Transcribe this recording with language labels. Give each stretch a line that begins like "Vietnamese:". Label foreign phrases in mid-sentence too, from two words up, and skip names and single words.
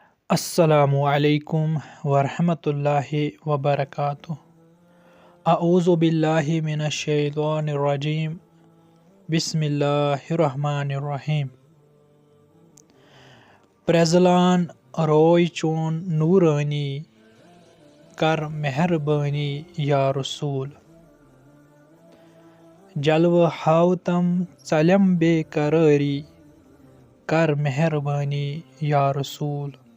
Arabic: السلام عليكم ورحمة الله وبركاته. أعوذ بالله من الشيطان الرجيم. بسم الله الرحمن الرحيم.
Kashmiri: پرزلان روے چون نوٗرانی، کر مہربانی یا رسول. جلوہ ہاوتم چلم بیقراری، کر مہربانی یا رسول.